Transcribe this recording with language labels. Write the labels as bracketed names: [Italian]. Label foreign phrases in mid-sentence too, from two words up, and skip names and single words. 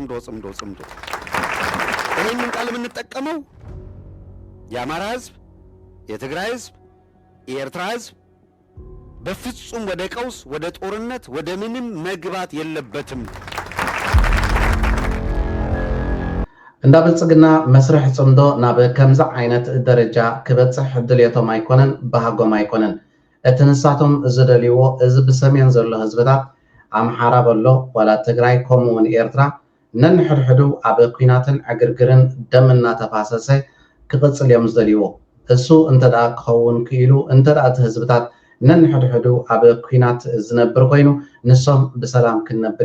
[Amharic] ይሄንን ቃል የምንጠቀመው የአማራ ህዝብ የትግራይ ህዝብ የኤርትራ ህዝብ በፍጹም ወደ ቀውስ ወደ ጦርነት ወደ ምንም መግባት የለበትም [Tigrinya] እንዳብልጽግና መስርሕ ጽምዶ ናብ ከምዛ ዓይነት ደረጃ ክበጽሕ ድልየቶም ኣይኮነን ባህጎም ኣይኮነን እቲ ንሳቶም ዝደልይዎ እዚ ብሰሜን ዘሎ ህዝብታት ኣምሓራ በሎ ወላ ትግራይ ከምኡውን ኤርትራ ነንሕድሕዱ ኣብ ኩናትን ዕግርግርን ደም እናተፋሰሰ ክቕጽል እዮም ዝደልይዎ እሱ እንተዳ ክኸውን ክኢሉ እንተዳ እቲ ህዝብታት ነንሕድሕዱ ኣብ ኩናት ዝነብር ኮይኑ ንሶም ብሰላም ክንነብር